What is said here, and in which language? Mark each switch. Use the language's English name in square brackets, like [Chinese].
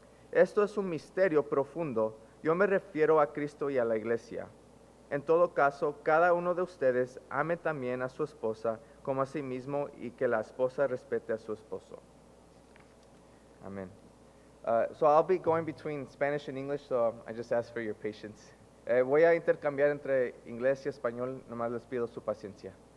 [Spanish] Esto es un misterio profundo. Yo me refiero a Cristo y a la iglesia. En todo caso, cada uno de ustedes ame también a su esposa como a sí mismo y que la esposa respete a su esposo. Amén. [English] So I'll be going between Spanish and English, so I just ask for your patience. [Spanish] Voy a intercambiar entre inglés y español, nomás les pido su paciencia.